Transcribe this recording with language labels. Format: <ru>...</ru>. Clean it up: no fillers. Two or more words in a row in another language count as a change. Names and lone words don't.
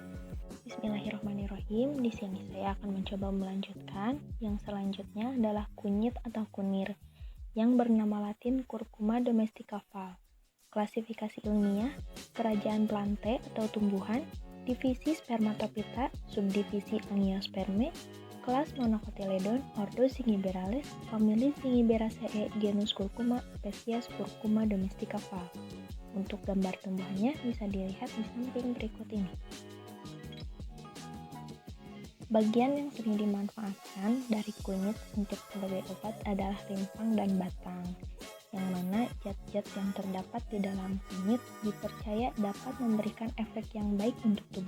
<id>Bismillahirrahmanirrahim. Di sini saya akan mencoba melanjutkan. Yang selanjutnya adalah kunyit atau kunir, yang bernama Latin Curcuma domestica Val. Klasifikasi ilmiah: kerajaan plante atau tumbuhan, divisi Spermatophyta, subdivisi Angiospermae, kelas Monocotyledon, ordo Zingiberaceae, famili Zingiberaceae, genus Curcuma, spesies Curcuma domestica Val. Untuk gambar tumbuhannya bisa dilihat di samping berikut ini. Bagian yang sering dimanfaatkan dari kunyit untuk sebagai obat adalah rimpang dan batang, yang mana zat-zat yang terdapat di dalam kunyit dipercaya dapat memberikan efek yang baik untuk tubuh.</id>